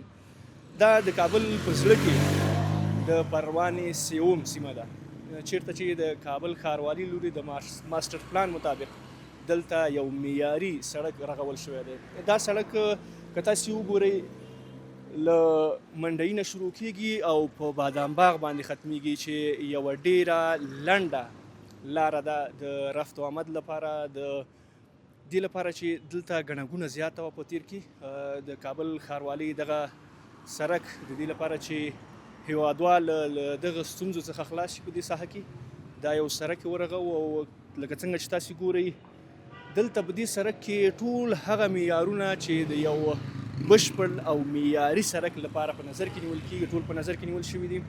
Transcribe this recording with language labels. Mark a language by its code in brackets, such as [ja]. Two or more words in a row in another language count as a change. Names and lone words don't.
[ps] دا د کابل په زړه کې د پروانې سیوم سیمه ده چیرته چې د کابل ښاروالي لوري د ماسټر پلان مطابق دلته یو معیاري سړک رغول شوی دی. دا سړک که تاسې وګورئ له منډۍ نه شروع کیږي او په بادام باغ باندې ختمیږي چې یوه ډیره لنډه لاره ده د رفت و آمد لپاره، د دې لپاره چې دلته ګڼه ګوڼه زیاته وه په تیر کې. د کابل ښاروالۍ دغه سړک د دې لپاره چې هیوادوال له دغه ستونزو څخه خلاص شي په دې ساحه کې دا یو سړک یې ورغوه. او لکه څنګه چې تاسې ګورئ دلته په دې سړک کې ټول هغه معیارونه چې د یو بشپړ او معیاري سړک لپاره په نظر کې نیول کېږي ټول په نظر کې نیول شوي دي.